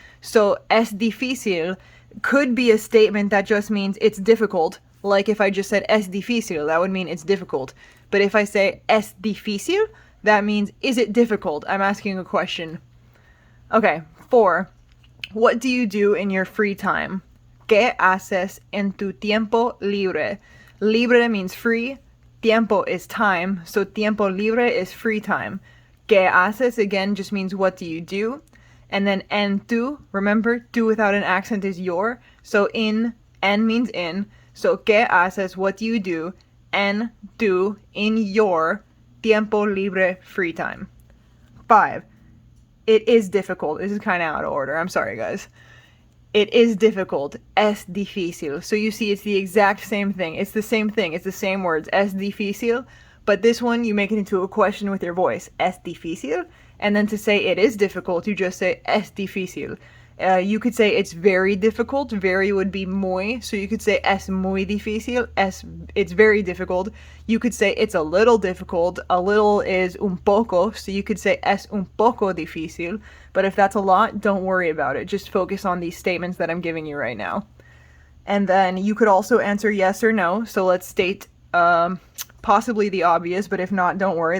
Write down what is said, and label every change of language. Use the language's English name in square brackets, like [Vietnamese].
[English] So, [Spanish] es difícil [English] could be a statement that just means it's difficult. Like if I just said [Spanish] es difícil, [English] that would mean it's difficult. But if I say es difícil, that means is it difficult? I'm asking a question. Okay, 4. What do you do in your free time? [Spanish] ¿Qué haces en tu tiempo libre? [English] Libre means free. Tiempo is time. So tiempo libre is free time. [Spanish] ¿Qué haces? [English] Again, just means what do you do? And then en tu, remember, tu without an accent is your. So en means in. So [Spanish] ¿qué haces? [English] What do you do? En tu, in your [Spanish] tiempo libre, [English] free time. 5. It is difficult. This is kind of out of order. I'm sorry, guys. It is difficult. [Spanish] Es difícil. [English] So you see, it's the exact same thing. It's the same thing. It's the same words. Es difícil. But this one, you make it into a question with your voice. [Spanish] Es difícil. [English] And then to say it is difficult, you just say [Spanish] es difícil. [English] You could say it's very difficult. Very would be muy. So you could say [Spanish] es muy difícil. [English] It's very difficult. You could say it's a little difficult. A little is [Spanish] un poco. [English] So you could say [Spanish] es un poco difícil. [English] But if that's a lot, don't worry about it. Just focus on these statements that I'm giving you right now. And then you could also answer yes or no. So let's state possibly the obvious, but if not, don't worry.